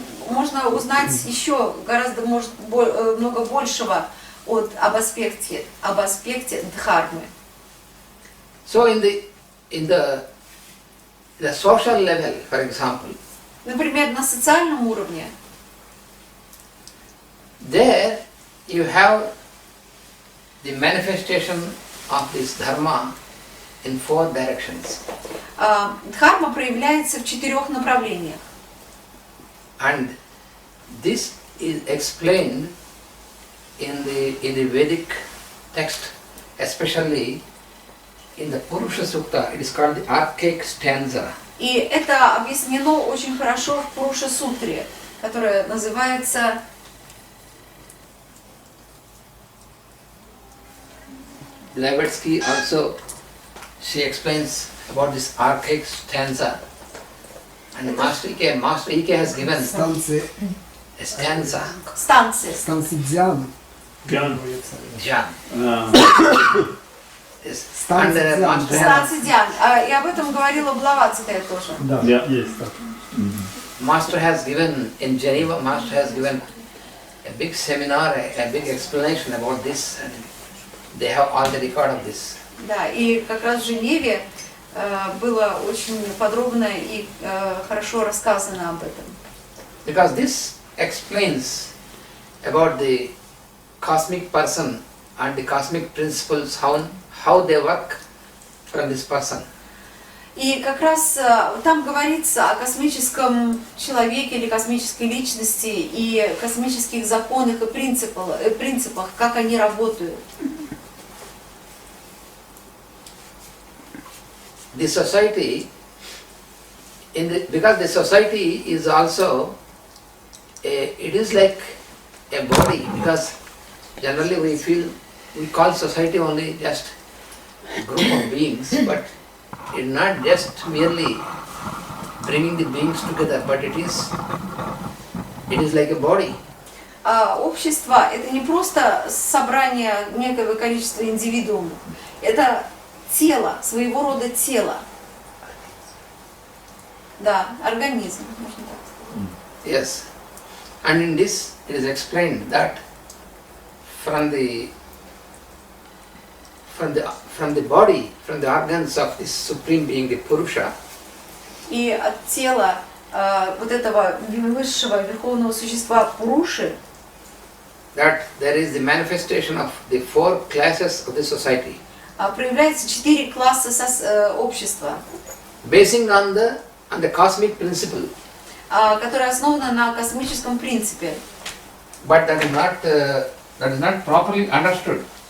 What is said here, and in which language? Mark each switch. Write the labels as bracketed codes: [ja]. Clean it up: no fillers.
[ru] Можно узнать еще гораздо много большего об аспекте дхармы. [en] So in the social level, for example, [ru] Например, на социальном уровне. [en] There you have the manifestation of this dharma in 4 directions. [ru] Дхарма проявляется в 4 направлениях. [en] And this is explained in the Vedic text, especially in the Purusha Sukta. It is called the archaic stanza. [ru] И это объяснено очень хорошо в Пуруша Сутре, которая называется [en] Blavatsky also, she explains about this archaic stanza. And Master Ike has given [ru] Станции [en] a stanza. [ru] Дзян. Ган. [en] Dhyan. Yes. [ru] Станция [en] Under Dhyan. Master [ru] Станция Дзян. И об этом говорила Блаватская тоже. Да. Есть так. [en] Master has given, in Geneva, Master has given a big seminar, a big explanation about this, and they have all the record of this. [ru] Да, и как раз в Женеве было очень подробно и хорошо рассказано об этом. [en] Because this explains about the cosmic person and the cosmic principles, how they work from this person. [ru] И как раз там говорится о космическом человеке или космической личности и космических законах и принципах, как они работают. [en] The society, because the society is also, it is like a body, because generally we call society only just a group of beings, but it's not just merely bringing the beings together, but it is like a body. [ru] Общество — это не просто собрание некого количества индивидуумов, это тело, своего рода тело. Да, организм, можно так сказать. [en] Yes. And in this it is explained that from the body, from the organs of this Supreme Being, the Purusha, [ru] И от тела вот этого высшего верховного существа Пуруши, [en] that there is the manifestation of the 4 classes of the society, [ru] проявляется 4 класса общества, [en] basing on the cosmic principle. [ru] которое основано на космическом принципе, [en] But that is not properly understood,